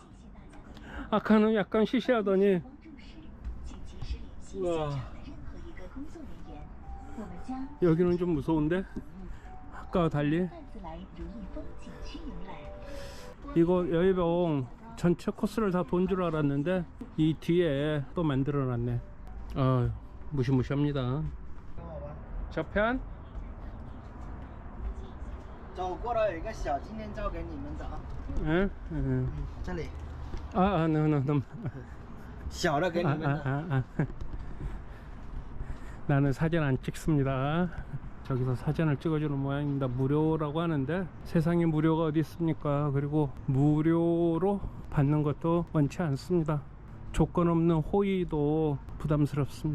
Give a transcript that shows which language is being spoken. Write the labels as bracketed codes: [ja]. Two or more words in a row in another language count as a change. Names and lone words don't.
[ko] 아까는 약간 시시하더니 우와, 여기는 좀 무서운데? 아까와 달리. 이거 여의봉 전체 코스를 다 돈 줄 알았는데 이 뒤에 또 만들어 놨네. 아, 무시무시합니다. 저편? [zh] 走过来有一个小纪念照给你们的啊， [ko] 응? 응. [zh] 这里 [ko] 너무 [zh] 小的给你们的。 [ko] 나는 사진 안 찍습니다. 저기서 사진을 찍어주는 모양입니다. 무료라고 하는데 세상에 무료가 어디 있습니까? 그리고 무료로 받는 것도 원치 않습니다. 조건 없는 호의도 부담스럽습니다.